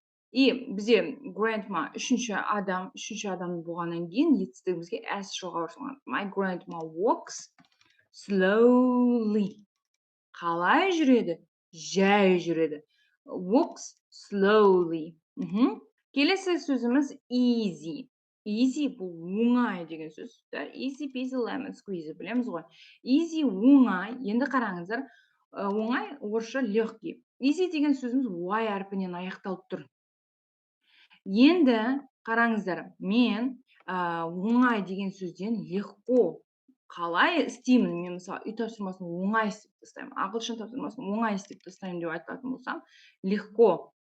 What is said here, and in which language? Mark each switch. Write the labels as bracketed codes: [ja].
[kk] И бізде grandma үшінші адам болғаннан кейін етістігімізге s жалғау жасалған. [en] My grandma walks slowly. [kk] Қалай жүреді? Жай жүреді. [en] Walks slowly. [kk] Келесі сөзіміз easy. Easy бұл оңай деген сөз. [en] Easy peasy lemon squeezy, [kk] білеміз ғой. Easy оңай. Енді қараңыздар, оңай орысша [ru] легкий. [kk] Easy деген сөзіміз y әрпінен аяқталып тұр. Енді қараңыздар, мен оңай деген сөзден [ru] легко [kk] қалай істеймін? Мен мысалы үй тапсырмасын оңай істеп тастаймын, ағылшын тапсырмасын оңай істеп тастаймын деп айтатын болсам, [ru] легко.